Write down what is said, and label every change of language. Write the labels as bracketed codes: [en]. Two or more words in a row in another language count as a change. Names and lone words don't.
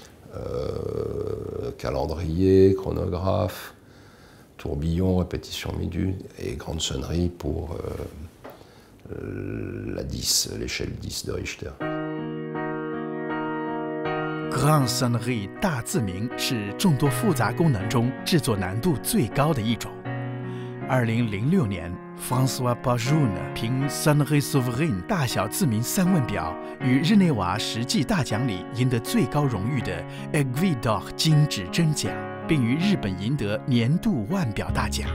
[fr] calendrier, chronographe, tourbillon, répétition minute et grande sonnerie pour la 10, l'échelle 10 de Richter. Grande sonnerie [zh] 大字鸣是众多复杂功能中制作难度最高的一种。2006年 ，François Pajot 凭 Sonnerie Souveraine 大小自鸣3问表与日内瓦实际大奖里赢得最高荣誉的 Aiguille d'Or 金质真奖，并于日本赢得年度腕表大奖。